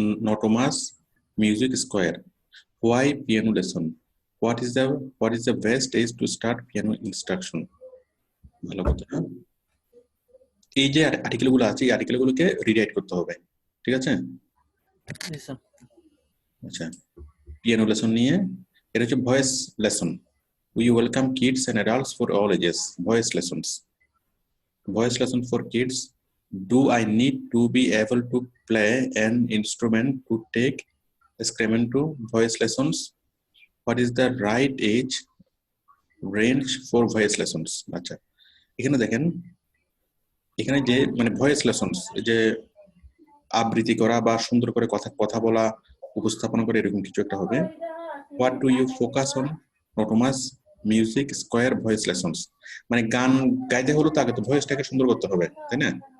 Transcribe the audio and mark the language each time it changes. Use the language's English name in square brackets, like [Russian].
[English] Notomas music square. Why piano lesson? What is the best age to start piano instruction? [Bangla] ভালো কথা। এই যে আর্টিকেলগুলো আছে, এই আর্টিকেলগুলোকে রিরাইট করতে হবে, ঠিক আছে? জি স্যার। আচ্ছা, পিয়ানো লেসন নিয়ে এটা হচ্ছে voice lesson. [English] We welcome kids and adults for all ages. Voice lessons. Voice lesson for kids. Do I need to be able to play an instrument to take Sacramento voice lessons? What is the right age range for voice lessons? [Bangla] আচ্ছা, এখানে দেখেন, এখানে যে মানে voice lessons, যে আবৃত্তি করা বা সুন্দর করে কথা বলা, উপস্থাপনা করে এরকম কিছু একটা হবে। [English] What do you focus on? [Bangla] Notomas music square voice lessons, মানে গান গাইতে হলো তো আগে তো ভয়েসটাকে সুন্দর করতে হবে, তাই না?